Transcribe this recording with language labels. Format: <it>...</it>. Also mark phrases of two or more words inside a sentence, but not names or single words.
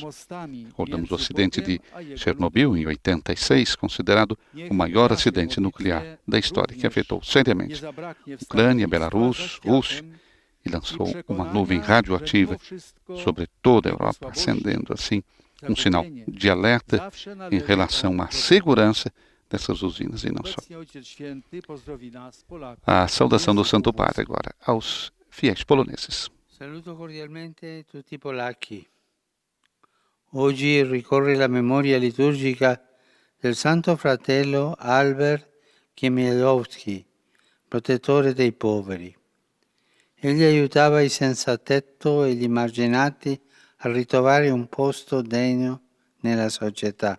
<pt>Recordamos o acidente de Chernobyl, em 86, considerado o maior acidente nuclear da história, que afetou seriamente Ucrânia, Belarus, Rússia, e lançou uma nuvem radioativa sobre toda a Europa, acendendo assim um sinal de alerta em relação à segurança dessas usinas e não só. A saudação do Santo Padre agora aos fiéis poloneses.</pt> <it>Saluto cordialmente tutti i polacchi. Oggi ricorre la memoria liturgica del Santo Fratello Albert Chmielowski, protettore dei poveri. Egli aiutava i senza tetto e gli emarginati a ritrovare un posto degno nella società.</it>